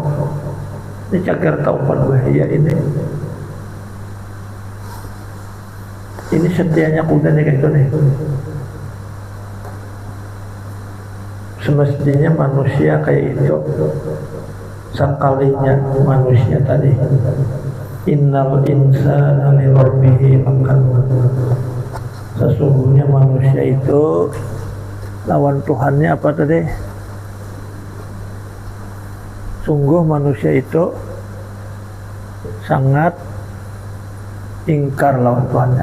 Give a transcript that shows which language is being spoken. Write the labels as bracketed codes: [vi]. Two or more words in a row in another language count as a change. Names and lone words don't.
[bjn] Ini cagar tahu bahaya ini. Ini setianya kuda nih kayak itu nih. Semestinya manusia kayak itu. Sekalinya manusia tadi, [ar] إن الإنسان لربه لكنود, [bjn] sesungguhnya manusia itu lawan Tuhannya apa tadi? Sungguh manusia itu sangat ingkar lawan Tuhannya.